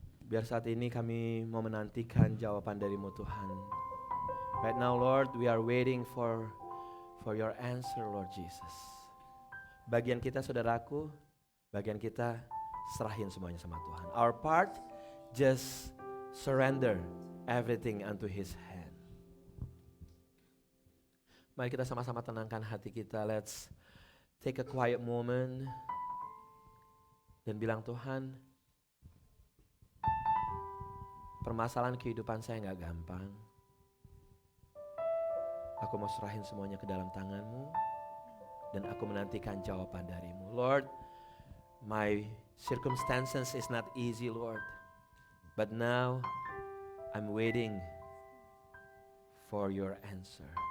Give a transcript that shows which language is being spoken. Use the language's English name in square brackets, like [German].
[Indonesian] Biar saat ini kami mau menantikan jawaban dari-Mu Tuhan. [English] Right now Lord, we are waiting for your answer Lord Jesus. [Indonesian] Bagian kita saudaraku, bagian kita serahin semuanya sama Tuhan. [English] Our part, just surrender everything unto His hand. [Indonesian] Mari kita sama-sama tenangkan hati kita. [English] Let's take a quiet moment [Indonesian] dan bilang, Tuhan, permasalahan kehidupan saya gak gampang. Aku mau serahin semuanya ke dalam tangan-Mu dan aku menantikan jawaban dari-Mu. [English] Lord, my circumstances is not easy, Lord. But now I'm waiting for your answer.